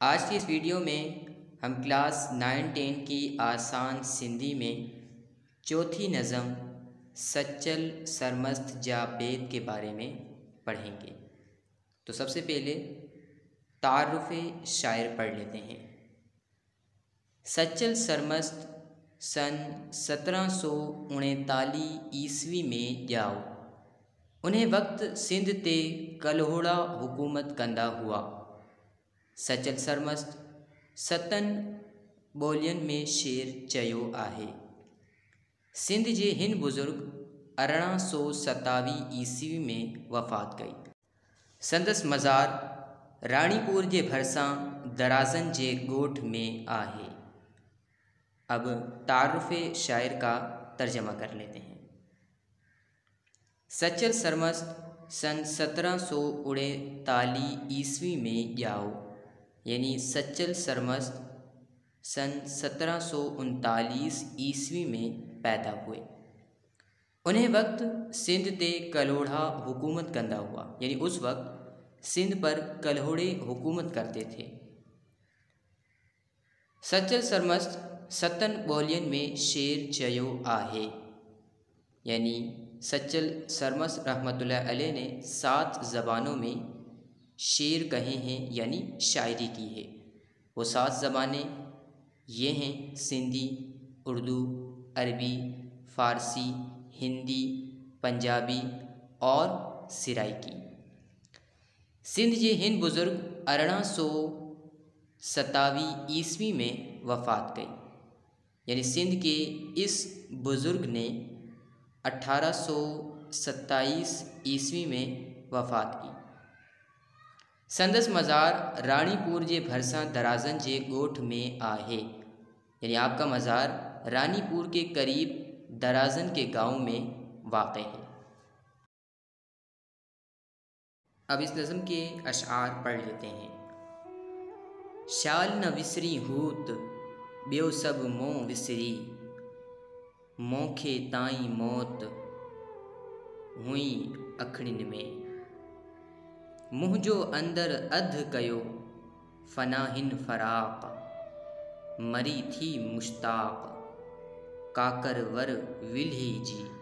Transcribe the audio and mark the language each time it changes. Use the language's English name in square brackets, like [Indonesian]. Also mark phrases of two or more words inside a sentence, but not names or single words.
[Urdu] آج کی اس ویڈیو میں ہم کلاس 9-10 کی آسان سندھی میں چوتھی نظم سچل سرمست جا بید کے بارے میں پڑھیں گے. تو سب سے پہلے تعارف شاعر پڑھ لیتے ہیں. [Sindhi] सच्चल सरमस्त सन 1739 ईस्वी में ॼाओ। उन्हें वक्त सिंध ते कलहोड़ा हुकूमत कंदा हुआ। सचल सरमस्त सतन ॿोलियुनि में शेर चयो आहे। सिंध जे हिन बुज़ुर्ग 1827 ईस्वी में वफ़ात कई। संदसि मज़ार राणीपुर जे भरिसां दराज़नि जे ॻोठ में आहे। [Urdu] اب تعارف شاعر کا ترجمہ کر لیتے ہیں. [Sindhi] सच्चल सरमस्त सन 1739 ईस्वी में ॼाओ, [Urdu] یعنی سچل سرمست سن 1739 عیسوی میں پیدا ہوئے. [Sindhi] उन्हें वक्त सिंध ते कलहोड़ा हुकूमत कंदा हुआ, [Urdu] یعنی اس وقت سندھ پر کلہوڑے حکومت کرتے تھے. [Sindhi] सच्चल सरमस्त सतन ॿोलियुनि में शेर चयो आहे, [Urdu] یعنی سچل سرمست رحمۃ اللہ علیہ نے 7 زبانوں میں شعر کہے ہیں، یعنی شاعری کی ہے. وہ 7 زبانیں یہ ہیں: سندھی، اردو، عربی، فارسی، ہندی، پنجابی اور سرائیکی. [Sindhi] सिंध जे हिन बुज़ुर्ग 1827 ईस्वी में वफ़ात कई, [Urdu] یعنی سندھ کے اس بزرگ نے 1827 عیسوی میں وفات کی. [Sindhi] संदसि मज़ार राणीपुर जे भरिसां दराज़नि जे ॻोठ में आहे, [Urdu] یعنی آپ کا مزار رانی پور کے قریب درازن کے گاؤں میں واقع ہے. اب اس نظم کے اشعار پڑھ لیتے ہیں. [Sindhi] शाल न विसरी हूत ॿियो सभु मों विसरी, मोखे ताईं मौत हुई अखियुनि में। मुंहिंजो अंदर अधु कयो फ़ना हिन फ़राक़, मरी थी मुश्ताक़ काकर वर विल्ही जी।